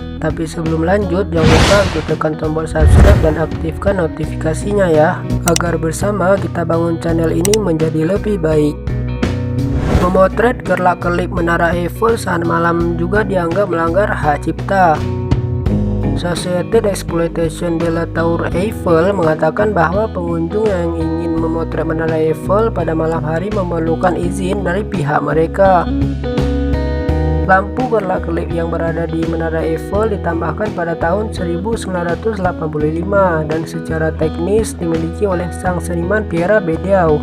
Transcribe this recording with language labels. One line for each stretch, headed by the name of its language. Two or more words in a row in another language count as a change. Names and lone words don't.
Indonesian: Tapi sebelum lanjut, jangan lupa untuk tekan tombol subscribe dan aktifkan notifikasinya ya, agar bersama kita bangun channel ini menjadi lebih baik. Memotret kerlap-kerlip Menara Eiffel saat malam juga dianggap melanggar hak cipta. Société d'Exploitation de la Tour Eiffel mengatakan bahwa pengunjung yang ingin memotret Menara Eiffel pada malam hari memerlukan izin dari pihak mereka. Lampu kerlap-kerlip yang berada di Menara Eiffel ditambahkan pada tahun 1985 dan secara teknis dimiliki oleh sang seniman Pierre Bédiau.